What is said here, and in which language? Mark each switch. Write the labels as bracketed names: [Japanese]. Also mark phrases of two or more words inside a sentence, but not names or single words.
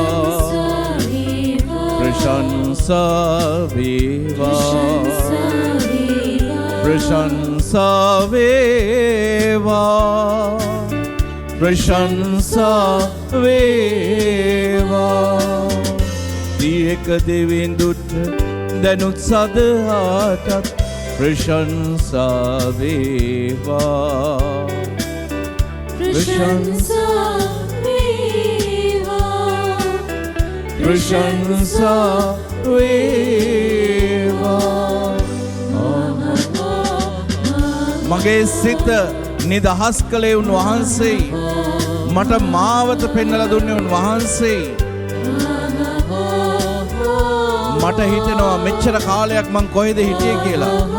[Sinhala] ප්‍රශංසා වේවා ප්‍රශංසා වේවා ප්‍රශංසා වේවා ත්‍රිඑක දෙවිඳුට දැනුත් සදහටත් ප්‍රශංසා වේවා प्रशंसा ප්‍රශංසා වේවා මගේ සිත නිදහස් කළේ උන්වහන්සේ. මට මාවත පෙන්වලා දුන්නේ උන්වහන්සේ. මට හිතෙනවා මෙච්චර කාලයක් මං කොහෙද හිටියේ කියලා.